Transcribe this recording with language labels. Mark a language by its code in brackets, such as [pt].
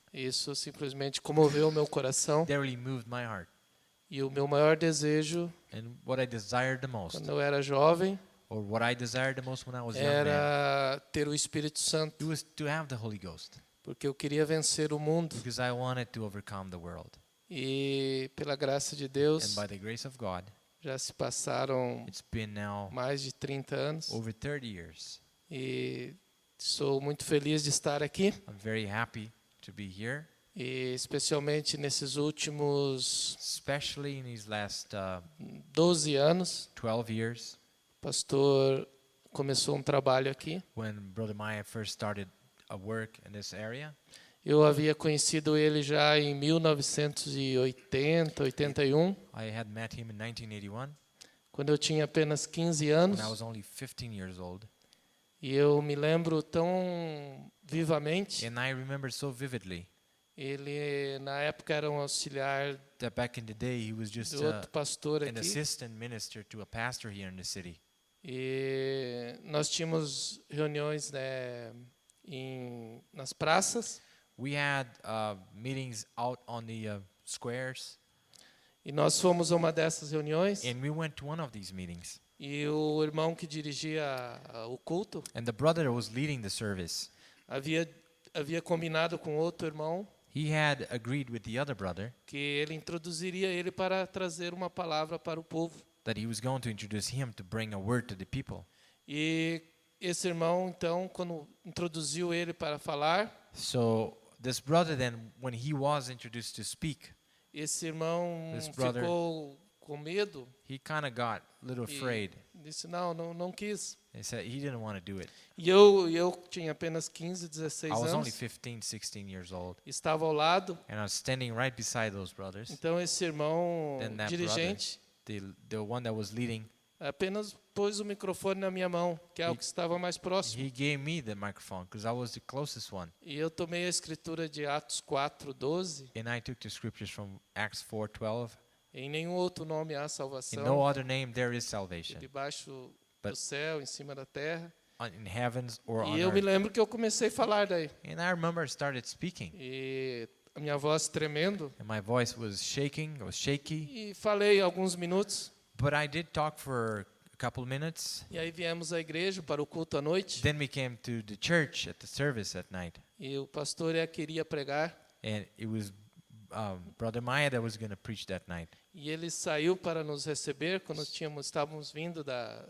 [pt] isso simplesmente comoveu meu coração [en] that really moved my heart. [pt] E o meu maior desejo, [en] And what I desired the most, [pt] quando eu era jovem, [en] or what I desired the most when I was young man, [pt] era ter o Espírito [en] it [pt] Santo, [en] was to have the Holy Ghost, [pt] porque eu queria vencer o mundo. [en] because I wanted to overcome the world. [pt] E pela graça de [en] And [pt] Deus, [en] by the grace of God, [pt] já se passaram [en] it's been now [pt] mais de 30 anos [en] over 30 years. [pt] e sou muito feliz de estar aqui, [en] I'm very happy to be here, [pt] e especialmente nesses últimos [en] especially in these last [pt] 12 anos. [en] 12 years, [pt] O pastor começou um trabalho aqui. [en] when Brother Maya first started a work in this area. [pt] Eu havia conhecido ele já em 1980, 81, [en] I had met him in 1981 [pt] quando eu tinha apenas 15 [en] when [pt] anos. [en] I was only 15 years old. [pt] E eu me lembro tão vivamente. [en] And I remember so vividly [pt] Ele, na época, era um auxiliar [en] that back in the day he was just [pt] de outro pastor [en] an [pt] aqui. [en] assistant minister to a pastor here in the city. [pt] E nós tínhamos reuniões, né, nas praças. [en] We had meetings out on the squares, [pt] E nós fomos a uma dessas reuniões. [en] and we went to one of these meetings. [pt] E o irmão que dirigia o culto [en] And the brother who was leading the service, [pt] havia combinado com outro irmão [en] he had agreed with the other brother [pt] que ele introduziria ele para trazer uma palavra para o povo. [en] that he was going to introduce him to bring a word to the people. [pt] E esse irmão, então, quando introduziu ele para falar, [en] So this brother then, when he was introduced to speak, [pt] esse irmão [en] This brother- [pt] ficou com medo [en] he kind of got a little [pt] e [en] afraid. [pt] disse não quis. [en] He said he didn't want to do it. [pt] E eu tinha apenas 15, 16 [en] I was only [pt] anos, [en] 15, 16 years old, [pt] estava ao lado. [en] and I was standing right beside those brothers. [pt] Então esse irmão [en] Then that [pt] dirigente [en] The one that was leading, [pt] apenas pôs o microfone na minha mão, que é o que estava mais próximo. [en] he gave me the microphone because I was the closest one. [pt] E eu tomei a escritura de Atos 4:12. [en] And I took the scriptures from Acts 4:12. [pt] Em nenhum outro nome há [en] In [pt] salvação, [en] no other name there is salvation, [pt] debaixo do [en] But- [pt] céu, em cima da terra. [en] in heavens or on [pt] E eu me [en] earth. [pt] lembro que eu comecei a falar daí. [en] And I remember I started speaking, [pt] E a minha voz tremendo. [en] and my voice was shaking, it was shaky. [pt] E falei alguns minutos. [en] But I did talk for a couple minutes. [pt] E aí viemos à igreja para o culto à noite. [en] Then we came to the church at the service at night, [pt] E o pastor queria pregar. [en] and it was Brother Maya that was going to preach that night. [pt] E ele saiu para nos receber quando estávamos vindo da